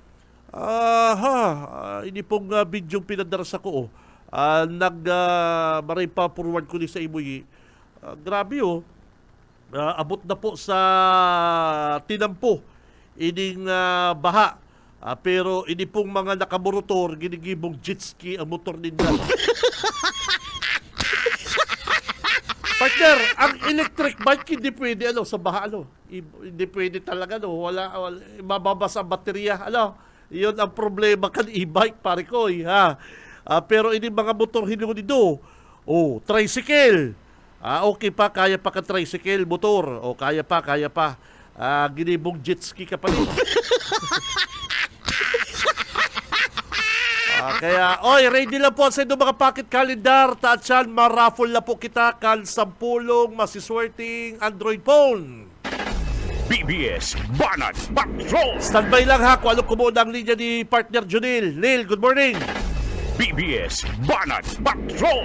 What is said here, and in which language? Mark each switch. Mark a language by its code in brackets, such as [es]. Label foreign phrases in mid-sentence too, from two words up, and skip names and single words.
[bik] Ini pong video pinadarasa ko. Maray pa forward ko ni sa imuyi. Grabe abot na po sa tinampo. Ining baha. Pero ini pong mga nakamotor, ginigibong [en] jet ski [bik] ang motor nila. [tl] Partner, ang [en] electric bike [tl] hindi pwede sa baha hindi pwede talaga wala mababasa ang baterya Iyon ang problema kan e-bike pare ko ha. [bik] Pero ini mga motor hindi dito. Tricycle. Okay pa, kaya pa ka tricycle motor. Kaya pa. Ginibong [en] jet ski [bik] ka pa rin. Kaya, ready lang po sa inyo mga [en] pocket calendar. [bik] Taatsan, maraffle na po kita kan 10 masiswerting Android phone. BBS Banat Patrol! [tl] Standby lang ha kung ano kumuha ang linya ni partner Junil. [en] Lil, good morning. BBS Banat Patrol!